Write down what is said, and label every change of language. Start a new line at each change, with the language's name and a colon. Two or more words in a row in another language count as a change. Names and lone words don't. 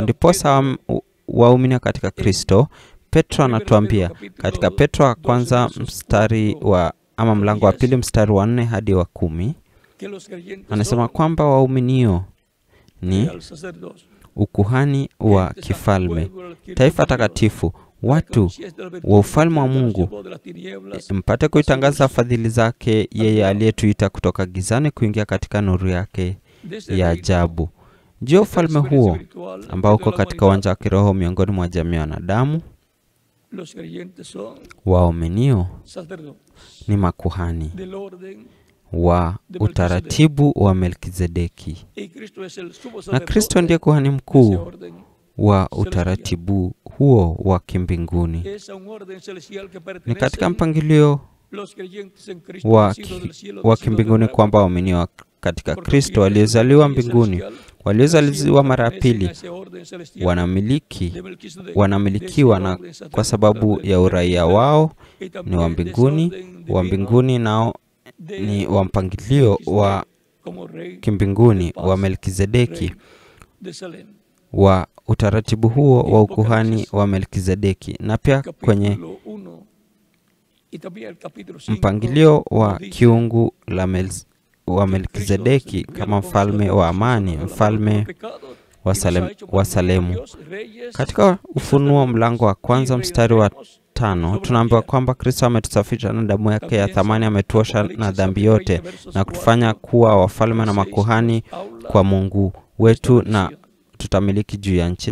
Swahili: Ndiposa waumini katika Kristo, Petro anatuambia katika Petro wa kwanza mstari wa mlango wa 2 mstari wa 4 hadi wa 10, anasema kwamba waaminio ni ukuhani wa kifalme, taifa takatifu, watu wa ufalme wa Mungu, mpate kuitangaza fadhili zake yeye aliyetuita kutoka gizani kuingia katika nuru yake ya ajabu. Juu ya ufalme huo ambao uko katika uwanja wa kiroho miongoni mwa jamii ya wanadamu,
Spanish: Los creyentes son
Swahili: waaminio
Spanish: sacerdotes
Swahili: ni makuhani
Spanish: del orden
Swahili: wa utaratibu wa Melkizedeki,
Spanish: y Cristo es el sumo
Swahili: na
Spanish: sacerdote
Swahili: Kristo ndiye kuhani
Spanish: de ese
Swahili: mkuu
Spanish: orden.
Swahili: wa utaratibu huo wa kimbinguni.
Spanish: Es a un orden celestial que
Swahili: Ni
Spanish: pertenece
Swahili: katika mpangilio
Spanish: los creyentes en Cristo
Swahili: wa
Spanish: nacidos del cielo,
Swahili: wa
Spanish: nacidos de
Swahili: kimbinguni
Spanish: nuevo,
Swahili: kwamba waaminio katika
Spanish: porque
Swahili: Kristo
Spanish: los creyentes
Swahili: waliozaliwa
Spanish: en la familia
Swahili: mbinguni,
Spanish: celestial
Swahili: waliozaliwa mara ya
Spanish: pertenecen a
Swahili: pili,
Spanish: ese orden celestial
Swahili: wanamiliki
Spanish: de Melquisedec,
Swahili: wanamilikiwa
Spanish: de ese
Swahili: na
Spanish: orden sacerdotal
Swahili: kwa sababu
Spanish: de
Swahili: ya uraia
Spanish: Melquisedec,
Swahili: wao
Spanish: y
Swahili: ni
Spanish: también
Swahili: wa
Spanish: de ese
Swahili: mbinguni.
Spanish: orden
Swahili: Wa
Spanish: divino
Swahili: mbinguni nao
Spanish: de
Swahili: ni wa mpangilio wa
Spanish: Melquisedec como rey
Swahili: kimbinguni
Spanish: de paz,
Swahili: wa Melkizedeki,
Spanish: rey de Salem.
Swahili: wa utaratibu huo wa ukuhani wa Melkizedeki. Na pia kwenye
Spanish: Capítulo 1 y también el capítulo 5
Swahili: mpangilio wa
Spanish: nos dice
Swahili: kiungu wa Melkizedeki kama mfalme wa amani, mfalme wa Salemu. Katika Ufunuo mlango wa kwanza mstari wa 5 tunaambiwa kwamba Kristo ametusafisha na damu yake ya thamani, ametuosha na dhambi yote na kutufanya kuwa wafalme na makuhani kwa Mungu wetu, na tutamiliki juu ya nchi.